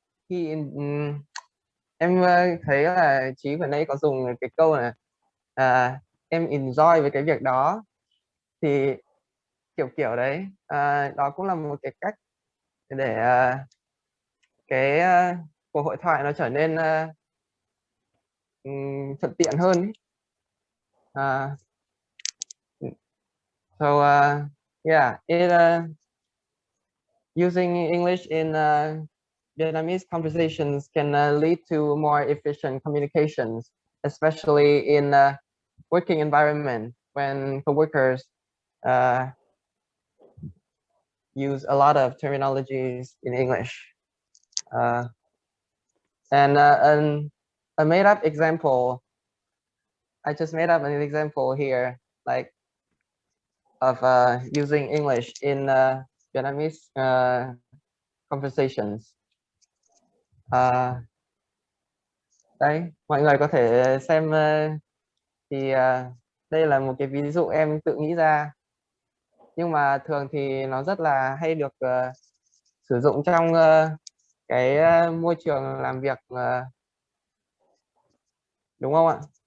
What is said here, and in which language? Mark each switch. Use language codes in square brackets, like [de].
[vi] he em thấy là Chí vừa nãy có dùng cái câu này, em enjoy với cái việc đó, thì kiểu kiểu đấy, đó cũng là một cái cách để cái cuộc hội thoại nó trở nên thuận tiện hơn ý. [en] So yeah, using English in Vietnamese conversations can lead to more efficient communications, especially in working environment when coworkers use a lot of terminologies in English. And a made up example, I just made up an example here, like of using English in Vietnamese conversations. [vi] Đấy, mọi người có thể xem thì đây là một cái ví dụ em tự nghĩ ra, nhưng mà thường thì nó rất là hay được sử dụng trong cái môi trường làm việc, đúng không ạ?